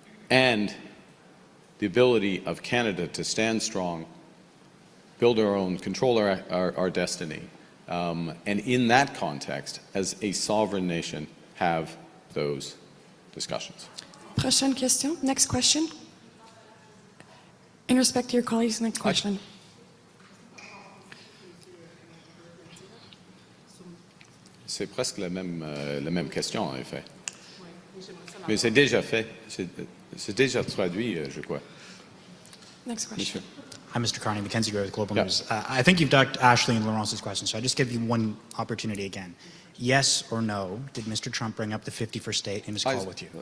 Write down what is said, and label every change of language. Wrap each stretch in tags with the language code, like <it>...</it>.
<en>And the ability of Canada to stand strong, build our own, control our destiny, and in that context, as a sovereign nation, have those discussions.</en> <fr>Prochaine question.</fr> <en>Next question. In respect to your colleagues, next question.</en> <fr>C'est presque la même question, en effet. Mais c'est déjà fait. C'est déjà traduit, je crois.</fr> <en>Next question. Hi, Mr. Carney, Mackenzie Gray with Global Yeah. News. I think you've ducked Ashley and Laurence's question, so I just give you one opportunity again. Yes or no, did Mr. Trump bring up the 51st state in his call with you?</en>